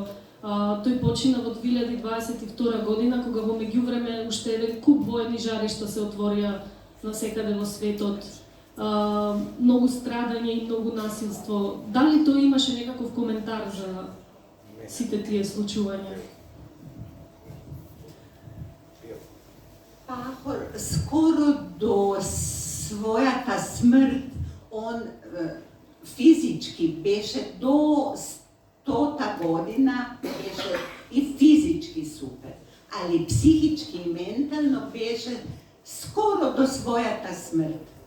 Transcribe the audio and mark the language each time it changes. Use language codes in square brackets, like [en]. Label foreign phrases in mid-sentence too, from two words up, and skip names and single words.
[mk] Тој почина во 2022 година, кога во меѓувреме уште еден куп војни жаришта се отворија насекаде во светот. Многу страдање и многу насилство. Дали тој имаше некаков коментар за сите тие случувања? Pahor скоро до својата смрт, он физички беше до 100-та година, беше и физички супер, али психички и ментално беше скоро до својата смрт.